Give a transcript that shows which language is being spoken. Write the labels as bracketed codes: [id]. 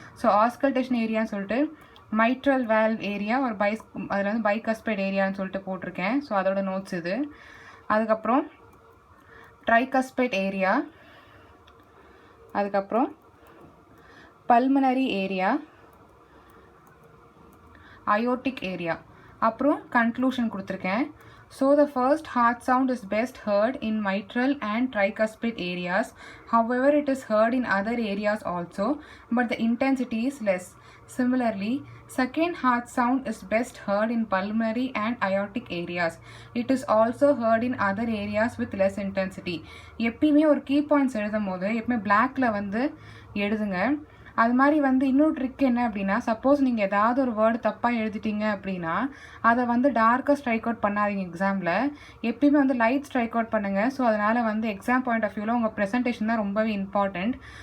[ta] So auscultation ஏரியான்னு சொல்லிட்டு mitral valve area ஒரு அதில் வந்து பைகஸ்பைட் ஏரியான்னு சொல்லிட்டு போட்டிருக்கேன். ஸோ அதோட நோட்ஸ் இது. அதுக்கப்புறம் ட்ரைகஸ்பைட் ஏரியா, அதுக்கப்புறம் பல்மனரி ஏரியா, அயோட்டிக் ஏரியா, அப்புறம் கன்க்ளூஷன் கொடுத்துருக்கேன். [en] So the first heart sound is best heard in mitral and tricuspid areas. However, it is heard in other areas also, but the intensity is less. Similarly, second heart sound is best heard in pulmonary and aortic areas. It is also heard in other areas with less intensity. [ta] எப்பயுமே ஒரு key points எழுதும் போது எப்பவுமே பிளாக்ல வந்து எழுதுங்க. அது மாதிரி வந்து இன்னொரு ட்ரிக் என்ன அப்படின்னா, சப்போஸ் நீங்கள் ஏதாவது ஒரு வேர்டு தப்பாக எழுதிட்டீங்க அப்படின்னா அதை வந்து டார்க்காக ஸ்ட்ரைக் அவுட் பண்ணாதீங்க. எக்ஸாமில் எப்பயுமே வந்து லைட் ஸ்ட்ரைக் அவுட் பண்ணுங்கள். ஸோ அதனால் வந்து எக்ஸாம் பாயிண்ட் ஆஃப் வியூவில் உங்கள் ப்ரெசன்டேஷன் தான் ரொம்பவே இம்பார்ட்டண்ட்.